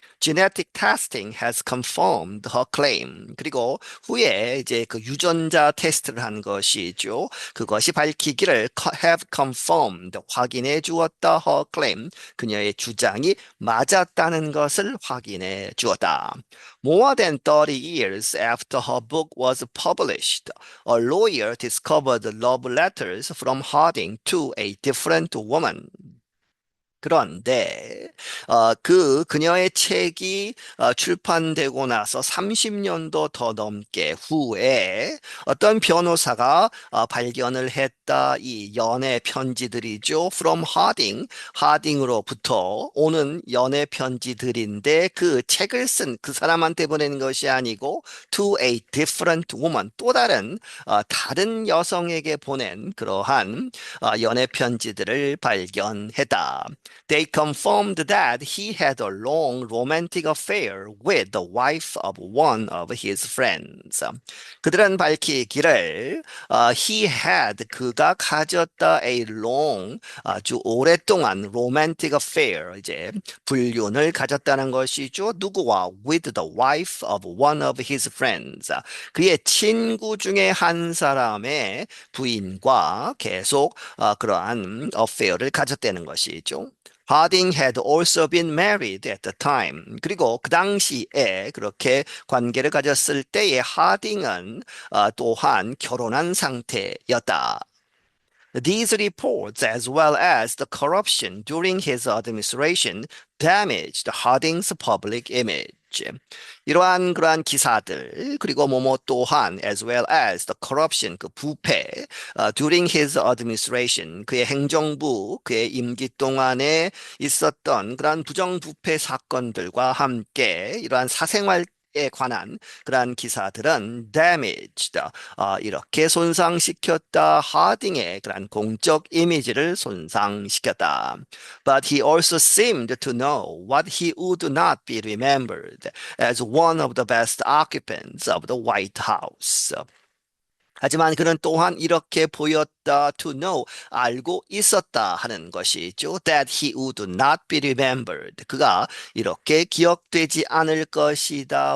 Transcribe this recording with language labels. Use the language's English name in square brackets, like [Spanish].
[English] Genetic testing has confirmed her claim. [Korean] 그리고 후에 이제 그 유전자 테스트를 한 것이죠. 그것이 밝히기를 [English] have confirmed [Korean] 확인해 주었다 [English] her claim. [Korean] 그녀의 주장이 맞았다는 것을 확인해 주었다. [English] More than 30 years after her book was published, a lawyer discovered love letters from Harding to a different woman. [Korean] 그런데 그녀의 책이 출판되고 나서 30년도 더 넘게 후에 어떤 변호사가 발견을 했다. 이 연애 편지들이죠. [English] From Harding, [Korean] 하딩으로부터 오는 연애 편지들인데 그 책을 쓴 그 사람한테 보낸 것이 아니고 [English] to a different woman, [Korean] 또 다른 여성에게 보낸 그러한 연애 편지들을 발견했다. [English] They confirmed that he had a long romantic affair with the wife of one of his friends. [Korean] 그들은 밝히기를 [English] he had [Korean] 그가 가졌다 [English] a long [Korean] 아주 오랫동안 [English] romantic affair [Korean] 이제 불륜을 가졌다는 것이죠. 누구와 [English] with the wife of one of his friends. [Korean] 그의 친구 중에 한 사람의 부인과 계속 그러한 affair를 가졌다는 것이죠. [English] Harding had also been married at the time. [Korean] 그리고 그 당시에 그렇게 관계를 가졌을 때에 하딩은 또한 결혼한 상태였다. [English] These reports, as well as the corruption during his administration, damaged Harding's public image. [Korean] 이러한 그러한 기사들 그리고 뭐뭐 또한 [English] as well as the corruption [Korean] 그 부패 [English] during his administration [Korean] 그의 행정부 그의 임기 동안에 있었던 그러한 부정부패 사건들과 함께 이러한 사생활 에 관한 그러한 기사들은 [English] damaged, [Korean] 이렇게 손상시켰다. 하딩의 그러한 공적 이미지를 손상시켰다. [English] But he also seemed to know what he would not be remembered as one of the best occupants of the White House. [Korean] 하지만 그는 또한 이렇게 보였다 [English] to know [Korean] 알고 있었다 하는 것이죠. [English] That he would not be remembered. [Korean] 그가 이렇게 기억되지 않을 것이다.